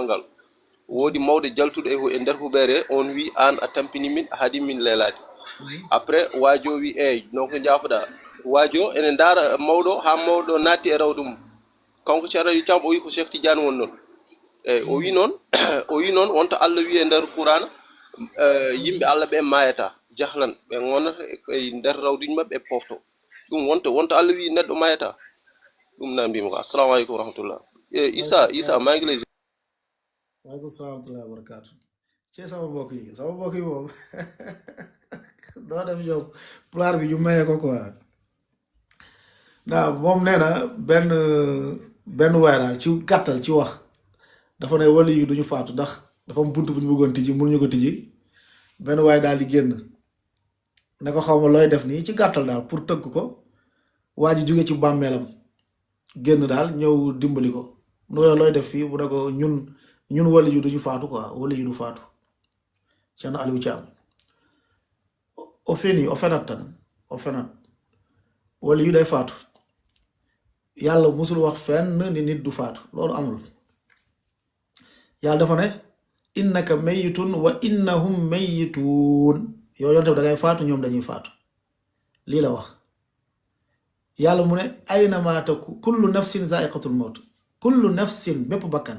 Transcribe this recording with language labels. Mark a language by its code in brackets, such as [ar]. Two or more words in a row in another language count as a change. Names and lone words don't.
[ff] ngal woodi mawde jaltuɗo e nder huɓere on wi an a tampini min a haadi min leelade après waajo wi eyyi non ko jaafoɗa waajo ene ndaara mawɗo ha mawɗo naatti e rawde mum kanko ceerno Aliou Thiam o wi ko Cheikh Tidiane won noon eyyi o wi noon wonto Allah wi e nder Qur'ana yimɓe Allah ɓe mayata jahlan ɓe gonata e nder rawduji mabɓe e pofto ɗum wonto Allah wi neɗɗo mayata ɗum nambima ko [ar] السلام عليكم ورحمة الله [wo] Issa maa ngi lay [ar] وعليكم السلام ورحمة الله وبركاته [wo] ci sama mbokk yi moom doo def ñoom pulaar bi ñu maye ko quoi moom nee na benn waay daal ci gàttal ci wax dafa ne wala yu duñu faatu ndax dafa am bunt bu ñu bëggoon tijji mënuñu ko tijji benn waay daal di génn ne ko xaw ma looy def nii ci gàttal daal pour tëgg ko waa ji jóge ci bàmmeelam génn daal ñëw dimbali ko nu ko looy def fii bu ne ko ñun wala yu duñu faatu quoi wala yu du faatu Cheikh Aliou Thiam [ff] o fenat tan [wo] wala yu day faatu yàlla musul wax fenn ni nit du faatu loolu amul yàlla dafa ne [ar] إنك ميت وإنهم ميتون [wo] yow yonte bi da ngay faatu ñoom dañuy faatu lii la wax yàlla mu ne [ar] أينما تكونوا كل نفس ذائقة الموت كل نفس [wo] bépp bakkan